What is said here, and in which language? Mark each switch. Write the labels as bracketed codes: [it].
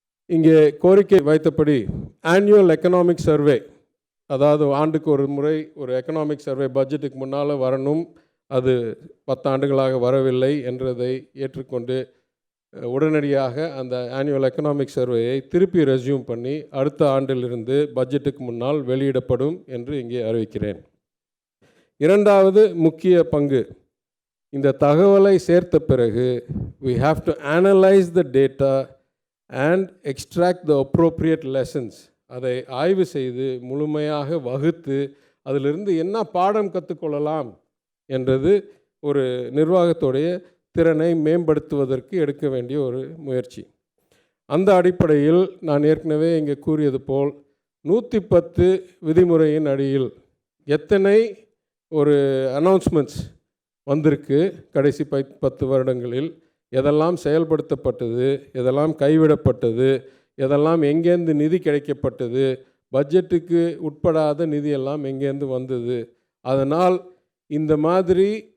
[ta] இங்கே கோரிக்கை வைத்தபடி annual economic survey, அதாவது ஆண்டுக்கு ஒரு முறை ஒரு எக்கனாமிக் சர்வே பட்ஜெட்டுக்கு முன்னால் வரணும். அது 10 ஆண்டுகளாக வரவில்லை என்றதை ஏற்றுக்கொண்டு உடனடியாக அந்த ஆனுவல் எக்கனாமிக் சர்வேயை திருப்பி ரெஸ்யூம் பண்ணி அடுத்த ஆண்டிலிருந்து பட்ஜெட்டுக்கு முன்னால் வெளியிடப்படும் என்று இங்கே அறிவிக்கிறேன். இரண்டாவது முக்கிய பங்கு, இந்த தகவலை சேர்த்த பிறகு [en] we have to analyze the data and extract the appropriate lessons. [ta] அதை ஆய்வு செய்து முழுமையாக வகுத்து அதிலிருந்து என்ன பாடம் கற்றுக்கொள்ளலாம் என்றது ஒரு நிர்வாகத்துடைய திறனை மேம்படுத்துவதற்கு எடுக்க வேண்டிய ஒரு முயற்சி. அந்த அடிப்படையில் நான் ஏற்கனவே இங்கே கூறியது போல் 110 விதிமுறையின் அடியில் எத்தனை ஒரு அனௌன்ஸ்மெண்ட்ஸ் வந்திருக்கு கடைசி 10 வருடங்களில், எதெல்லாம் செயல்படுத்தப்பட்டது, எதெல்லாம் கைவிடப்பட்டது, எதெல்லாம் எங்கேருந்து நிதி கிடைக்கப்பட்டது, பட்ஜெட்டுக்கு உட்படாத நிதியெல்லாம் எங்கேருந்து வந்தது. அதனால் இந்த மாதிரி